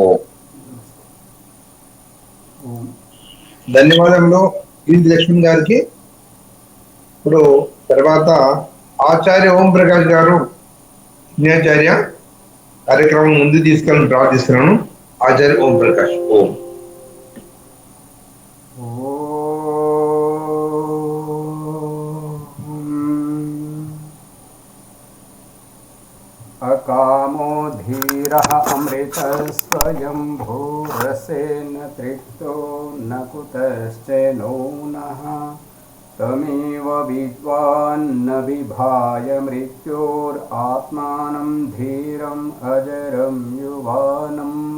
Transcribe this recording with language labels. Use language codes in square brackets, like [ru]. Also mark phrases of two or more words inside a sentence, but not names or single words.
[te] ధన్యవాదములు ఈది లక్ష్మణ్ గారికి. ఇప్పుడు తర్వాత ఆచార్య ఓం ప్రకాష్ గారు యజ్ఞాచార్య కార్యక్రమం ముందు తీసుకెళ్ళి ప్రార్థిస్తున్నాను. ఆచార్య ఓం ప్రకాష్. ఓం [sa] अकामो धीरः अमृत स्वयंभूरसेन तृप्तो न कुतश्चनो नः तमेव विद्वान्न विभाय मृत्योरात्मानं धीरम् अजरं युवानम्